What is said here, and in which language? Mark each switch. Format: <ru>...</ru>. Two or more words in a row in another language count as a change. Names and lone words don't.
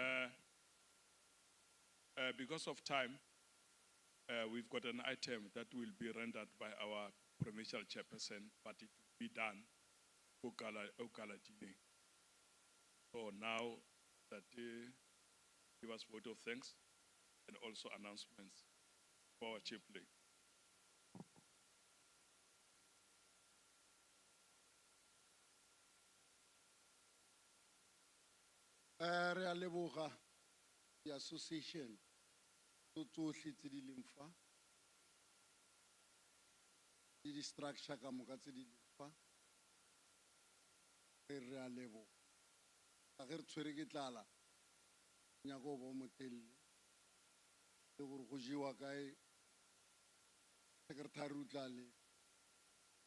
<en>Because of time, we've got an item that will be rendered by our provincial chairperson, but it will be done. So now that give us vote of thanks and also announcements for our chaplain.</en> <tn>Re a leboga</tn> <en>the association</en> <tn>tsotlhe tse di leng fa le di structure ka moka tse di leng fa re a leboga ga re tshwere ke tlala nyaka go bo motelele le gore go jewa kae secretary o tla le</tn>